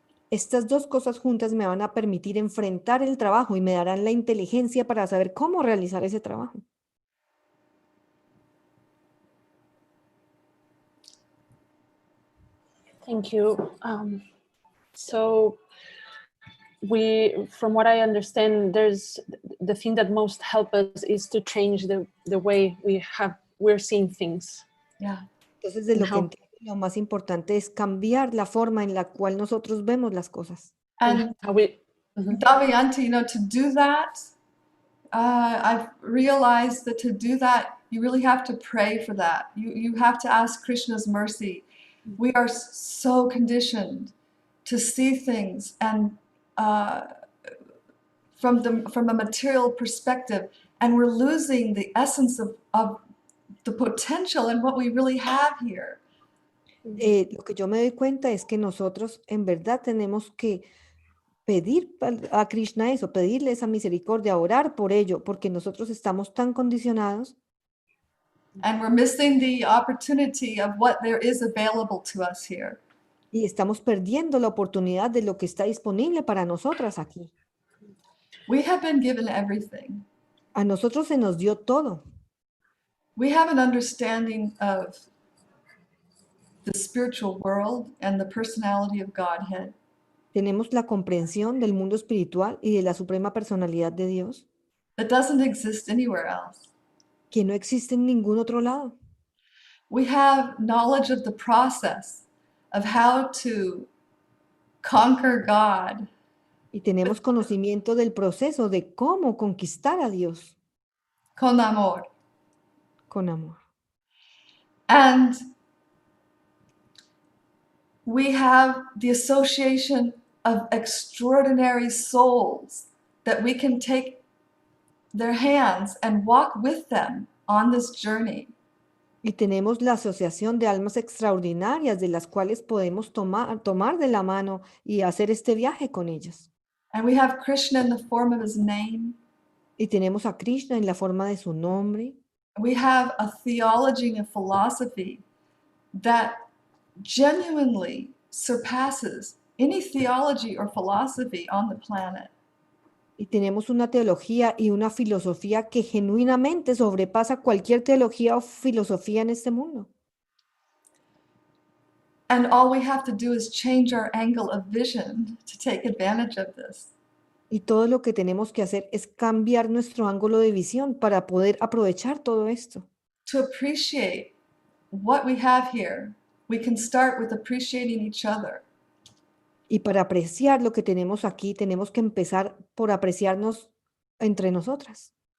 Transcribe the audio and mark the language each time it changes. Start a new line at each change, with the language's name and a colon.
Spanish: Estas dos cosas juntas me van a permitir enfrentar el trabajo y me darán la inteligencia para saber cómo realizar ese trabajo.
English: Thank you. So from what I understand, there's the thing that most help us is to change the way we're seeing things. Yeah.
Spanish: Entonces, de
English: And
Spanish: lo que
English: how-
Spanish: entiendo, lo más importante es cambiar la forma en la cual nosotros vemos las cosas.
English: And how we, Mhm. Damayanti, to do that, I've realized that to do that, you really have to pray for that. You have to ask Krishna's mercy. We are so conditioned to see things and from a material perspective, and we're losing the essence of the potential and what we really have here.
Spanish: Lo que yo me doy cuenta es que nosotros en verdad tenemos que pedir a Krishna eso, pedirle esa misericordia, orar por ello, porque nosotros estamos tan condicionados
English: And we're missing the opportunity of what there is available to us here.
Spanish: y estamos perdiendo la oportunidad de lo que está disponible para nosotras aquí.
English: We have been given everything.
Spanish: A nosotros se nos dio todo.
English: We have an understanding of the spiritual world and the personality of Godhead.
Spanish: Tenemos la comprensión del mundo espiritual y de la suprema personalidad de Dios,
English: That doesn't exist anywhere else.
Spanish: que no existe en ningún otro lado.
English: We have knowledge of the process of how to conquer God.
Spanish: Y tenemos conocimiento del proceso de cómo conquistar a Dios Con amor. con amor.
English: And we have the association of extraordinary souls that we can take their hands and walk with them on this journey.
Spanish: Y tenemos la asociación de almas extraordinarias de las cuales podemos tomar de la mano y hacer este viaje con ellas.
English: And we have Krishna in the form of his name.
Spanish: Y tenemos a Krishna en la forma de su nombre.
English: We have a theology and a philosophy that genuinely surpasses any theology or philosophy on the planet.
Spanish: Y tenemos una teología y una filosofía que genuinamente sobrepasa cualquier teología o filosofía en este mundo.
English: And all we have to do is change our angle of vision to take advantage of this.
Spanish: Y todo lo que tenemos que hacer es cambiar nuestro ángulo de visión para poder aprovechar todo esto.
English: To appreciate what we have here, we can start with appreciating each other.
Spanish: Y para apreciar lo que tenemos aquí, tenemos que empezar por apreciarnos entre nosotras.